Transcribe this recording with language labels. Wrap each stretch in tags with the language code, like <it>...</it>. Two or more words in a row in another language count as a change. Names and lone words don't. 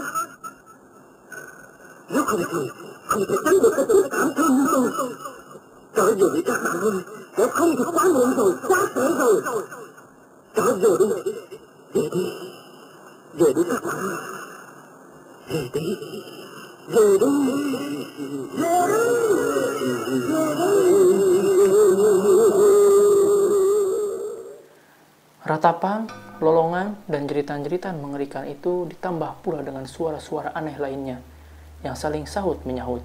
<vi>Nếu không thì không thể tránh được cái sự cảm thương như tôi. Trở về đi các bạn ơi, nếu không thì quá muộn rồi, quá trễ rồi. Trở về đi, về đi các bạn ơi, về đi.</vi> <id>Ratapan, lolongan, dan jeritan-jeritan mengerikan itu ditambah pula dengan suara-suara aneh lainnya yang saling sahut menyahut.</id>